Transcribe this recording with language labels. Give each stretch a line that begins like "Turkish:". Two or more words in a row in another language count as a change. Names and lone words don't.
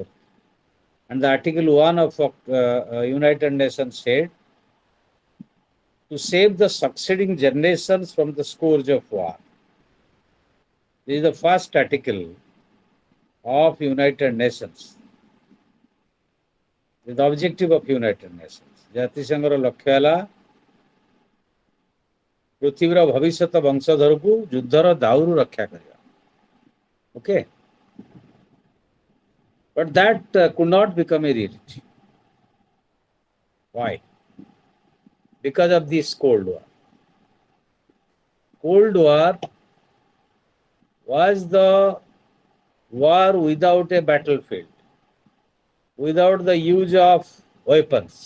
English: And the Article 1 of United Nations said to save the succeeding generations from the scourge of war. This is the first article of United Nations. This is the objective of United Nations.
Odia: ଜାତିସଂଘର ଲକ୍ଷ୍ୟ ହେଲା ପୃଥିବୀର ଭବିଷ୍ୟତ ବଂଶଧରକୁ ଯୁଦ୍ଧର ଦାଉରୁ ରକ୍ଷା କରିବା.
English: Okay? But that could not become a reality. Why? Because of this Cold War. Cold War was the war without a battlefield, without the use of weapons.